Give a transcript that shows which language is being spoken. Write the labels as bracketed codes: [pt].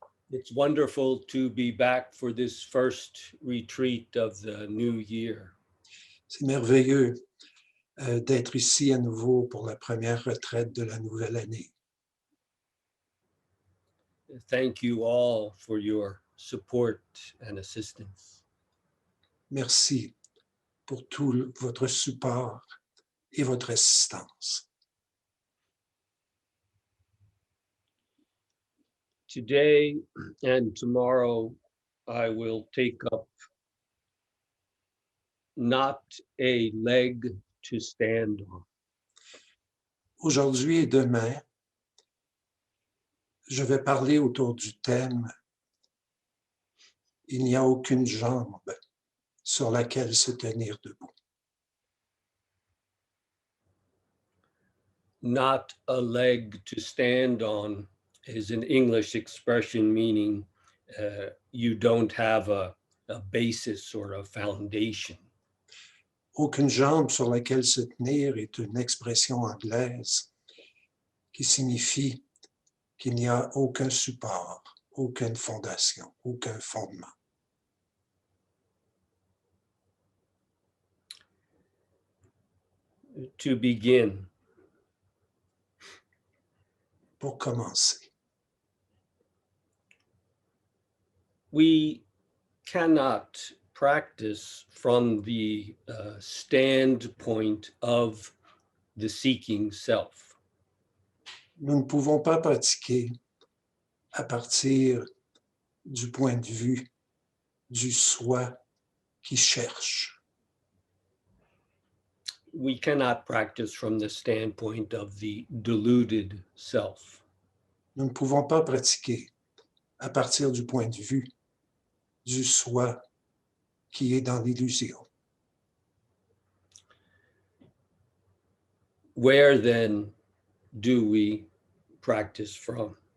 [en] It's wonderful to be back for this first retreat of the new year. [fr] C'est merveilleux d'être ici à nouveau pour la première retraite de la nouvelle année. [en] Thank you all for your support and assistance. [fr] Merci pour tout votre support et votre assistance. [en] Today and tomorrow, I will take up not a leg to stand on. [fr] Aujourd'hui et demain, je vais parler autour du thème « Il n'y a aucune jambe sur laquelle se tenir debout ». [en] Not a leg to stand on is an English expression meaning you don't have a basis or a foundation. [fr] Aucune jambe sur laquelle se tenir est une expression anglaise qui signifie qu'il n'y a aucun support, aucune fondation, aucun fondement. [en] To begin, [fr] Pour commencer, [en] we cannot practice from the standpoint of the seeking self. [fr] nous ne pouvons pas pratiquer à partir du point de vue du soi qui cherche. [en] We cannot practice from the standpoint of the deluded self. [fr] Nous ne pouvons pas pratiquer à partir du point de vue du soi qui est dans l'illusion. [en] Where then do we practice from?